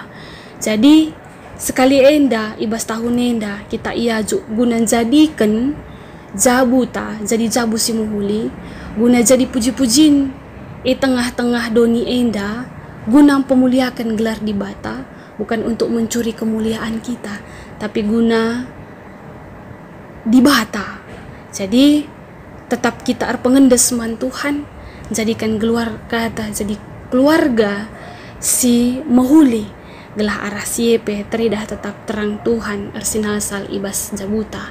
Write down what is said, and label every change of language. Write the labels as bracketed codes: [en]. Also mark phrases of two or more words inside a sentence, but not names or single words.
[btx] Jadi sekali enda ibas tahun enda kita iaju guna jadikan jabuta jadi jabu si muhuli, guna jadi puji-pujin tengah-tengah doni enda, guna pemuliakan gelar di bata, [id] bukan untuk mencuri kemuliaan kita, [btx] tapi guna di bata. Jadi tetap kita pengendes man Tuhan, [id] jadikan keluarga jadi keluarga [btx] si mahuli gelah arah siepe teridah tetap terang Tuhan arsinal sal ibas jabuta.